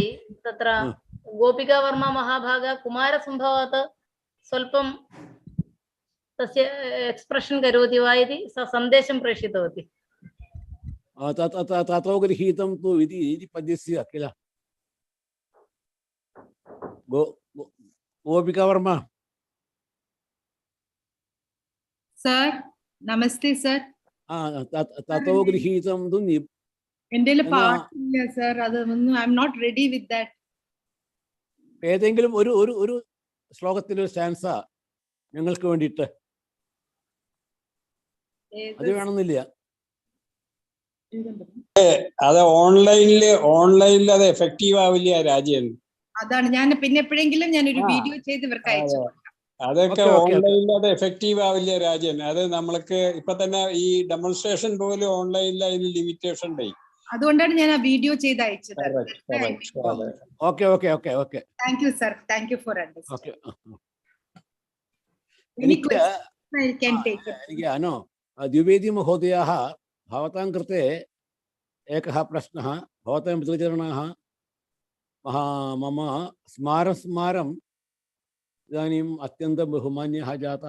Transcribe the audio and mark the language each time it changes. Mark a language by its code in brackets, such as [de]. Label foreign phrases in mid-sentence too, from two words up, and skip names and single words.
[sa] तत्र गोपिकावर्मा महाभागा कुमारसम्भवात् स्वल्पं तस्य एक्स्प्रेशन् करोति वा इति सा सन्देशं प्रेषितवती. ततो गृहीतं तु इति पद्यस्य किल? गोपिकावर्मा. [en] Sir, namaste, sir. [sa] തतो ഗൃഹീതം തു [ml] എൻ്റെ പാട്ടില്ല സർ, അതൊന്നും [en] I am not ready with that. [ml] ഏതെങ്കിലും ഒരു ശ്ലോകത്തിലെ സ്റ്റാൻസ ഞങ്ങൾക്ക് വേണ്ടിയിട്ട് അത് വേണമെന്നില്ല. അത് ഓൺലൈനിൽ അത് എഫക്റ്റീവ് ആവില്ല രാജൻ. അതാണ് ഞാൻ പിന്നെ എപ്പോഴെങ്കിലും ഞാൻ ഒരു വീഡിയോ ചെയ്ത് ഇവർക്ക് അയച്ചു. അതൊക്കെ ഓൺലൈനിൽ അത് എഫക്റ്റീവ് ആവില്ല രാജൻ. അത് നമ്മൾക്ക് ഇപ്പൊ തന്നെ ഈ ഡെമോൺസ്ട്രേഷൻ പോലും ഓൺലൈനിൽ അതിന് ലിമിറ്റേഷൻ ഉണ്ടായി. അതുകൊണ്ടാണ് ഞാൻ ആ വീഡിയോ ചെയ്ത് അയച്ചത്. [en] okay okay okay okay. Thank you sir, thank you for अण्डर्स्टाण्डिङ्ग्. [sa] द्विवेदी महोदयाः, भवतां कृते एकः प्रश्नः. भवतां पितृचरणाः मम स्मारं इदानीम् अत्यन्तं बहुमान्यः जातः.